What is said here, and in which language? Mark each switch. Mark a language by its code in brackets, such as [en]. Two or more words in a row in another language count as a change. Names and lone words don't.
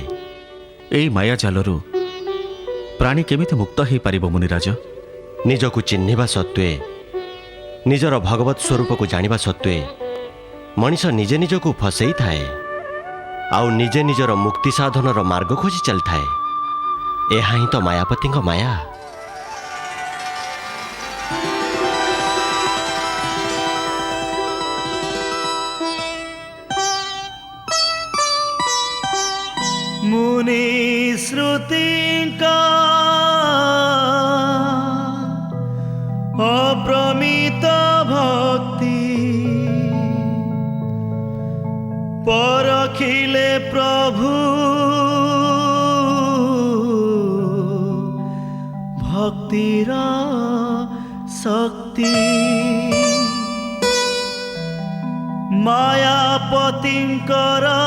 [or] ଏହି ମାୟାଜାଲରୁ ପ୍ରାଣୀ କେମିତି ମୁକ୍ତ ହୋଇପାରିବ ମୁନିରାଜ? ନିଜକୁ ଚିହ୍ନିବା ସତ୍ତ୍ୱେ, ନିଜର ଭଗବତ ସ୍ୱରୂପକୁ ଜାଣିବା ସତ୍ତ୍ୱେ ମଣିଷ ନିଜେ ନିଜକୁ ଫସେଇଥାଏ ଆଉ ନିଜେ ନିଜର ମୁକ୍ତି ସାଧନର ମାର୍ଗ ଖୋଜି ଚାଲିଥାଏ। ଏହା ହିଁ ତ ମାୟାପତିଙ୍କ ମାୟା। ମୁନି ଶ୍ରୁତିକା ଅପ୍ରମିତ ଭକ୍ତି ପରଖିଲେ ପ୍ରଭୁ ଭକ୍ତିର ଶକ୍ତି ମାୟାପତିଙ୍କର